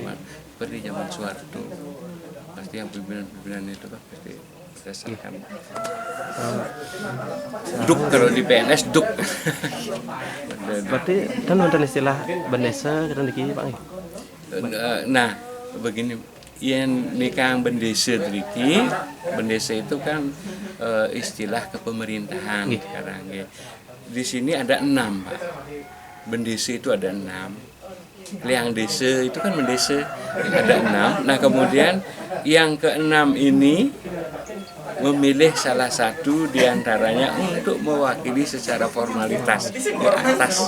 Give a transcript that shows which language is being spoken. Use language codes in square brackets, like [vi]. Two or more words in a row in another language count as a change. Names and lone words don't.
[id] seperti zaman Soeharto, pasti yang pimpinan itu kan pasti berdasarkan duk, kalau di PNS duk. Berarti kan ada istilah bendesa kan dikini Pak. Nah, begini, yang nikah bendesa triki, bendesa itu kan istilah kepemerintahan sekarang ya. Di sini ada 6 Pak. Bendesa itu ada 6. Kliang desa itu kan bendesa ada 6. Nah kemudian yang ke-6 ini memilih salah satu diantaranya untuk mewakili secara formalitas di atas.